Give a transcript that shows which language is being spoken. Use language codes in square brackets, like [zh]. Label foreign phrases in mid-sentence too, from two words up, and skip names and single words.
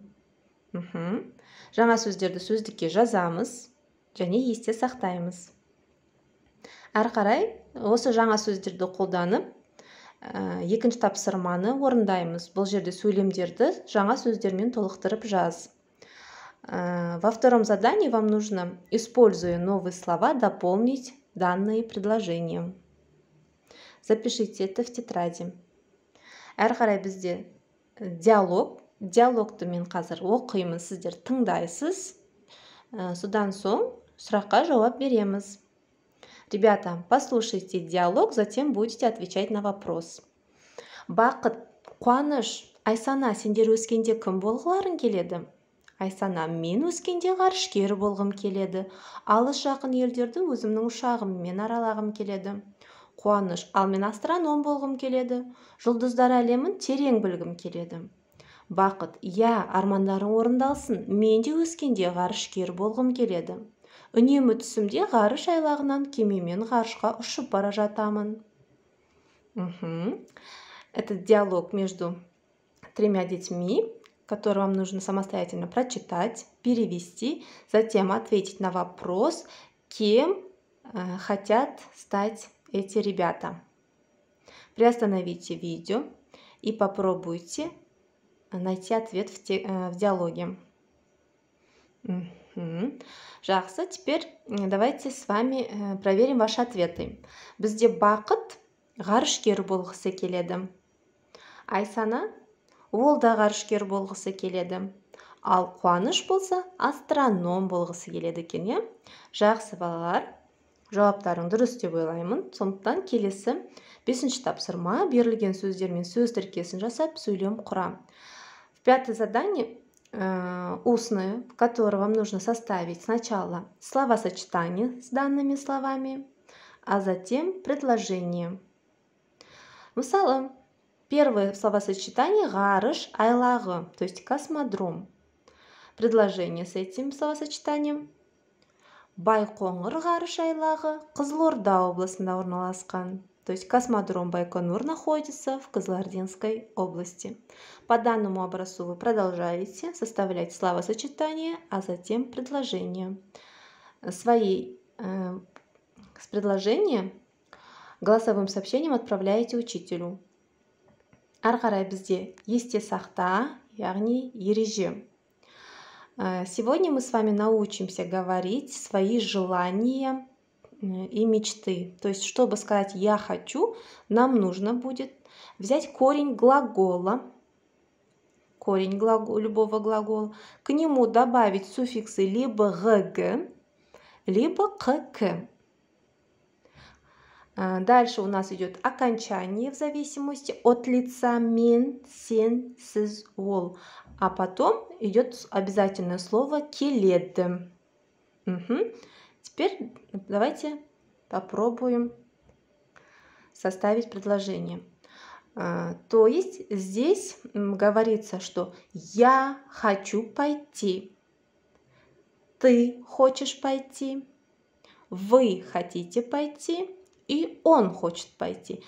[kk] Жаңа сөздерді сөздікке жазамыз және есте сақтаймыз. Әрі қарай осы жаңа сөздерді қолданып, екінші тапсырманы орындаймыз. Бұл жерде сөйлемдерді жаңа сөздермен толықтырып жаз. [ru] Во втором задании вам нужно, используя новые слова, дополнить данные предложения. Запишите это в тетради. [kk] Әрі қарай бізде диалогты мен қазір оқимын, сіздер тыңдайсыз. Содан соң сұраққа жауап береміз. [ru] Ребята, послушайте диалог, затем будете отвечать на вопрос. [kk] Бақыт, қуаныш, Айсана, сендер өскенде кім болғыларың келеді? Айсана, мен өскенде ғарышкер болғым келеді. Алыс жақын елдерді өзімнің ұшағыммен аралағым келеді. Қуаныш, ал мен астроном болғым келеді. Жұлдыздар әлемін терең білгім келеді. Бақыт, я, армандарың орындалсын, мен де өскенде ғарышкер болғым келеді. Үнемі түсімде ғарыш айлағынан кемемен ғарышқа ұшып бара жатамын. [ru] Это диалог между тремя детьми, который вам нужно самостоятельно прочитать, перевести, затем ответить на вопрос, кем хотят стать эти ребята. Приостановите видео и попробуйте найти ответ в диалоге. Жақсы, теперь давайте с вами проверим ваши ответы. [kk] Бізде Бақыт ғарышкер болғысы келеді. Айсана ол да ғарышкер болғысы келеді. Ал Қуаныш болса астроном болғысы келеді екен. Жақсы балалар, жауаптарың дұрыс деп ойлаймын. Сондықтан келесі 5-ші тапсырма: берілген сөздермен сөз тіркесін жасап сөйлем құра. [ru] В пятое задание устное, в котором вам нужно составить сначала словосочетание с данными словами, а затем предложение. Мысалы, первое словосочетание [kk] ғарыш айлағы, [ru] то есть космодром. Предложение с этим словосочетанием: [kk] Байқоңыр ғарыш айлағы Қызылорда облысында орналасқан. [ru] То есть космодром Байконур находится в Кызылординской области. По данному образцу вы продолжаете составлять словосочетание, а затем предложение. С предложения голосовым сообщением отправляете учителю. [kk] Әрі қарай бізде есте сақта, яғни ереже. [ru] Сегодня мы с вами научимся говорить свои желания и мечты. То есть, чтобы сказать «я хочу», нам нужно будет взять корень глагола, любого глагола, к нему добавить суффиксы либо «г», либо «кк». Дальше у нас идет окончание в зависимости от лица [kk] мен, сен, сіз, ол. [ru] А потом идет обязательное слово «келеді». Теперь давайте попробуем составить предложение. То есть здесь говорится, что я хочу пойти, ты хочешь пойти, Вы хотите пойти, и он хочет пойти.